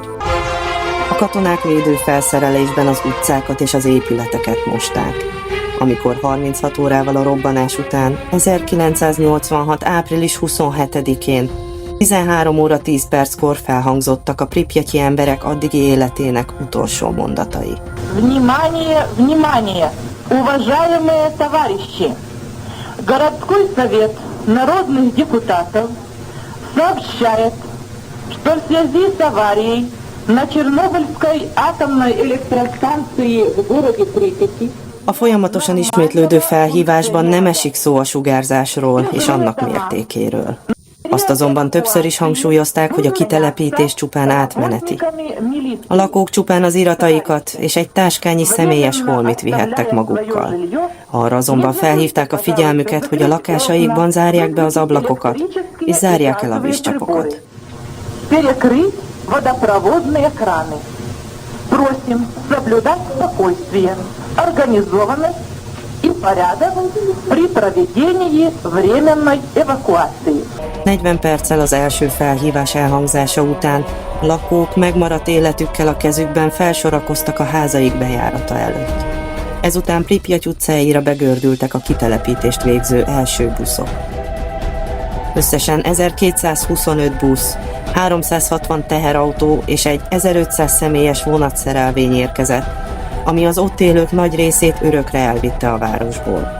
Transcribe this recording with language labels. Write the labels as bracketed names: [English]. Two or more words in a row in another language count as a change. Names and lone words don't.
[Hungarian] A katonák védőfelszerelésben az utcákat és az épületeket mosták. Amikor 36 órával a robbanás után, 1986. április 27-én 13 óra 10 perckor felhangzottak a pripyatyi emberek addigi életének utolsó mondatai. [Russian] Внимание, внимание! Уважаемые товарищи! Городской совет народных депутатов сообщает, что в связи с аварией на Чернобыльской атомной электростанции в городе Припяти [Hungarian] A folyamatosan ismétlődő felhívásban nem esik szó a sugárzásról és annak mértékéről. Azt azonban többször is hangsúlyozták, hogy a kitelepítés csupán átmeneti. A lakók csupán az irataikat és egy táskányi személyes holmit vihettek magukkal. Arra azonban felhívták a figyelmüket, hogy a lakásaikban zárják be az ablakokat, és zárják el a vízcsapokat. [Russian] Просим соблюдать спокойствие, организованность и порядок при проведении временной эвакуации. [Hungarian] 40 perccel az első felhívás elhangzása után lakók megmaradt életükkel a kezükben felsorakoztak a házaik bejárata előtt. Ezután Pripyat utcáira begördültek a kitelepítést végző első buszok. Összesen 1225 busz, 360 teherautó és egy 1500 személyes vonatszerelvény érkezett, ami az ott élők nagy részét örökre elvitte a városból.